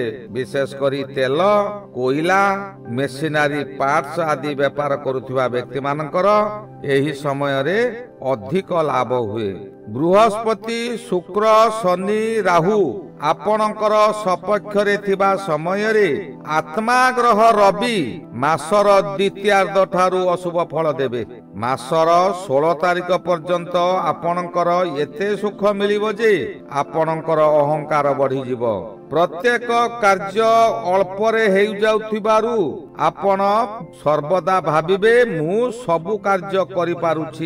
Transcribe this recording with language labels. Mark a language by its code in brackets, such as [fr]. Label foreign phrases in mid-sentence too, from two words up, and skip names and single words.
[or] ବିଶେଷ କରି ତେଲ କୋଇଲା [en] machinery parts [or] ଆଦି ବ୍ୟାପାର କରୁଥିବା ବ୍ୟକ୍ତି ମାନଙ୍କର ଏହି ସମୟ ରେ ଅଧିକ ଲାଭ ହୁଏ। ବୃହସ୍ପତି ଶୁକ୍ର ଶନି ରାହୁ ଆପଣଙ୍କର ସପକ୍ଷ ରେ ଥିବା ସମୟ ରେ ଆତ୍ମା ଗ୍ରହ ରବି ମାସର ଦ୍ୱିତୀୟାର୍ଦ୍ଧ ଠାରୁ ଅଶୁଭ ଫଳ ଦେବେ। ମାସର 16 ତାରିଖ ପର୍ଯ୍ୟନ୍ତ ଆପଣଙ୍କର ଏତେ ସୁଖ ମିଳିବ ଯେ ଆପଣଙ୍କର ଅହଂକାର ବଢ଼ି ଯିବ। ପ୍ରତ୍ୟେକ କାର୍ଯ୍ୟ ଅଳ୍ପରେ ହୋଇ ଯାଉଥିବାରୁ ଆପଣ ସର୍ବଦା ଭାବିବେ ମୁଁ ସବୁ କାର୍ଯ୍ୟ କରି ପାରୁଛି।